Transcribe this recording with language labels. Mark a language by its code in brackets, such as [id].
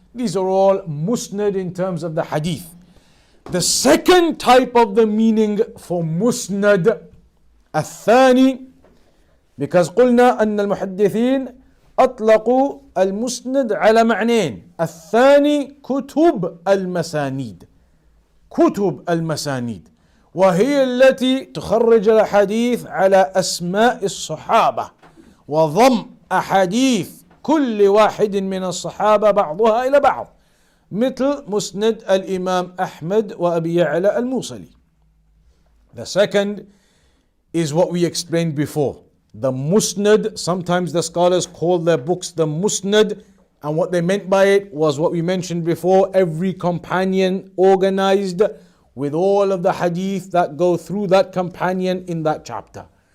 [en] These are all Musnad in terms of the hadith. The second type of the meaning for Musnad الثاني, because [ar] قلنا أن المحدثين أطلقوا المسند على معنيين. الثاني كتب المسانيد. كتب المسانيد وهي التي تخرج الأحاديث على أسماء الصحابة وضم أحاديث كل واحد من الصحابة بعضها إلى بعض، مثل مسند الإمام أحمد وأبي يعلى الموصلي. [en] The second is what we explained before. The Musnad, sometimes the scholars call their books the Musnad, and what they meant by it was what we mentioned before, every companion organized with all of the hadith that go through that companion in that chapter.